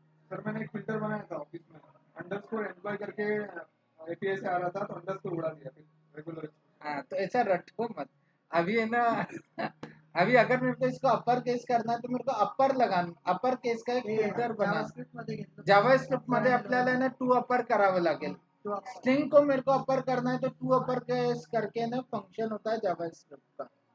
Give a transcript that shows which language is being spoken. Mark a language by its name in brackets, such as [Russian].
[Hindi] Sir मैंने एक filter बनाया था ऑफिस में, अंडरस्कोर एम्प्लॉय करके एपीआई से आ रहा था, तो अंडरस्कोर उड़ा दिया फिर रेगुलर. हाँ, तो ऐसा रटो मत. अभी है ना अभी अगर मेरे को इसको अपर केस करना है तो मेरे को अपर लगाना, अपर केस का एक फिल्टर बना. [Marathi] जावास्क्रिप्ट मध्ये आपल्याला ना टू अपर करावं लागेल. [Hindi] स्ट्रिंग को मेरे को अपर करना है तो टू अपर केस करके ना फंक्शन होता है जावास्क्रिप्ट का.